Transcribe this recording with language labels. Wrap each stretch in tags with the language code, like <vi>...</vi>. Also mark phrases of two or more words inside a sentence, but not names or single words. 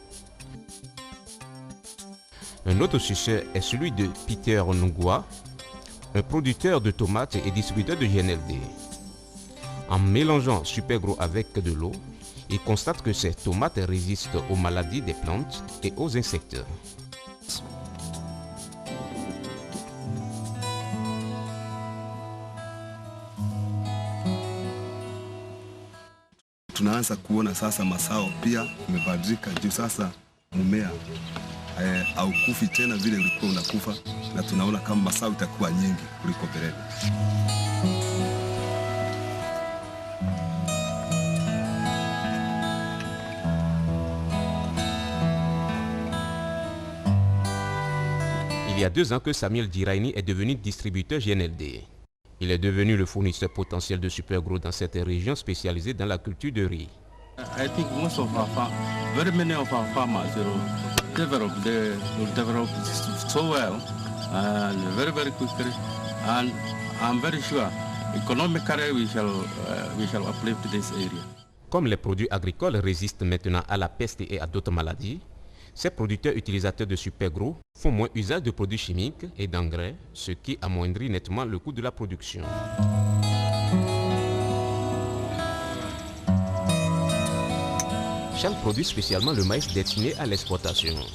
<fr>Un autre succès est celui de Peter Nungwa, un producteur de tomates et distributeur de GNLD. En mélangeant Supergrow avec de l'eau, il constate que ces tomates résistent aux maladies des plantes et aux insectes.</fr> <sw>Tunaanza kuona sasa mazao pia imebadilika juu sasa mmea haukufi tena vile ulikuwa unakufa, na tunaona kama mazao itakuwa nyingi kuliko mbeleni.</sw> <fr>Il y a 2 ans que Samuel Diraini est devenu distributeur GNLD. Il est devenu le fournisseur potentiel de Supergrow dans cette région spécialisée dans la culture de riz.</fr> <en>I think most of our very many of our farmers develop so well and very quickly, and I'm very sure economically we shall uplift this area.</en> <fr>Comme les produits agricoles résistent maintenant à la peste et à d'autres maladies, ces producteurs utilisateurs de Supergrow font moins usage de produits chimiques et d'engrais, ce qui amoindrit nettement le coût de la production. Charles produit spécialement le maïs destiné à l'exportation.</fr>